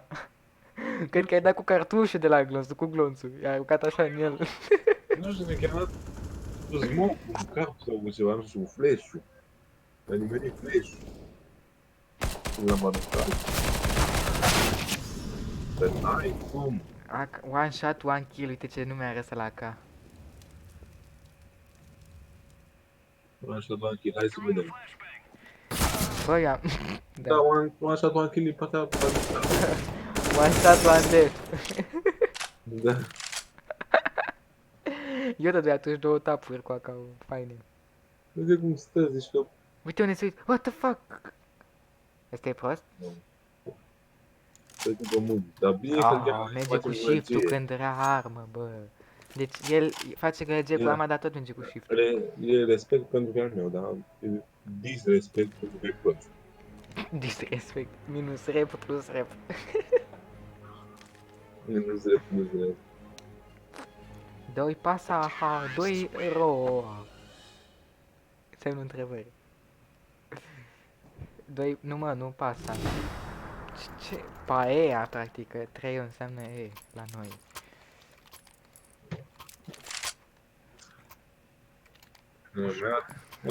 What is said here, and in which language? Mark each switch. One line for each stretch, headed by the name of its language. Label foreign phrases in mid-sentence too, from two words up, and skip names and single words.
Romanian: Cred că ai dat cu cartușul de la glonțul, cu glonțul. I-ai aruncat așa în el. Nu știu, mi-a chemat cu smoke, cu cap sau cu ceva, nu știu, cu flash-ul. Mi-a nimerit flash-ul. L-am aruncat. Dar n-ai cum.
English: One shot, one kill,
Romanian: uite ce nume are ăsta la AK. Așa, doar kill, hai să vedem. Băi, am... Da,
English: one shot, one kill,
Romanian: partea...
English: One shot, one death.
Romanian: Da. Eu dădui atunci 2 tapuri cu AK-ul, faine. Uite cum stă, zici că... Uite unde se uit,
English: what the fuck?
Romanian: Ăsta e prost? Stă cu pământ, dar bine că Merge cu shift-ul când rea armă, bă. Deci el face că merge cu arma, dar tot merge cu shift-ul. E respect pentru că al meu, dar e disrespect pentru că e prost. Disrespect, minus rep plus rep. Minus rep, minus rep. 2 pasa, ha, 2 ro. Semnul întrebări. 2, nu mă, nu pasa. Ce? Paea, practic, că 3 înseamnă E la noi. Nu, mi-a...